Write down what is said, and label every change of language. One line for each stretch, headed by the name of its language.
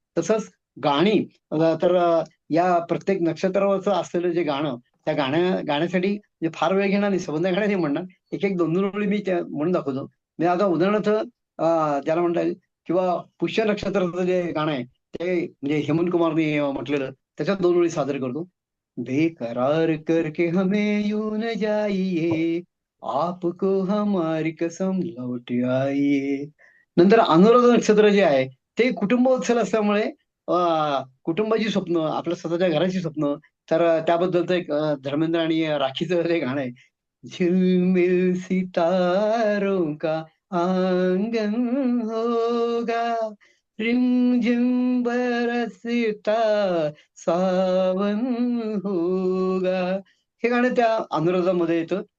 Marathi: तसंच गाणी तर या प्रत्येक नक्षत्रावरचं असलेलं जे गाणं त्या गाण्यासाठी म्हणजे फार वेळ घेणार नाही, संबंध घेणार नाही म्हणणार. एक 2 ओळी मी त्या म्हणून दाखवतो. म्हणजे आता उदाहरणार्थ ज्याला म्हणता येईल किंवा पुष्य नक्षत्राचं जे गाणं आहे ते म्हणजे हेमंत कुमारने म्हटलेलं त्याच्यात 2 ओळी सादर करतो.
Hindi: बेकरार करके हमें यूं न जाइए आपको हमारी कसम लौट आइए.
Marathi: नंतर अनुराधा नक्षत्र जे आहे ते कुटुंबोत्सव असल्यामुळे कुटुंबाची स्वप्न आपल्या स्वतःच्या घराची स्वप्न तर त्याबद्दलचं एक धर्मेंद्र आणि राखीचं जे गाणं आहे
Hindi: झिलमिल सितारों का आंगन होगा रिमझिम बरसता सावन होगा
Marathi: हे गाणं त्या अनुराधामध्ये येतं.